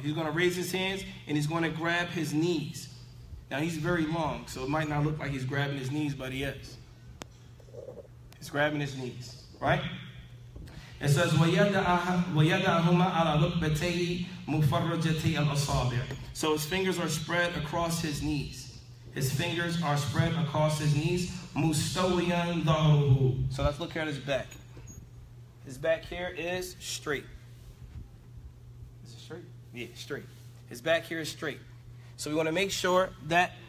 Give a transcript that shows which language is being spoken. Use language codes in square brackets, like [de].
[en] He's going to raise his hands and he's going to grab his knees. Now he's very long, so it might not look like he's grabbing his knees, but he is. He's grabbing his knees, right? It says, [ar] وَيَدَعَهُمَا عَلَى رُكْبَتَيْهِ مُفَرَّجَتَيْ الْأَصَابِعِ. [en] So his fingers are spread across his knees. His fingers are spread across his knees. [ar] مُسْتَوِيًا ظَهْرُهُ. [en] So let's look at his back. His back here is straight. Is it straight? Yeah, straight. His back here is straight. So we want to make sure that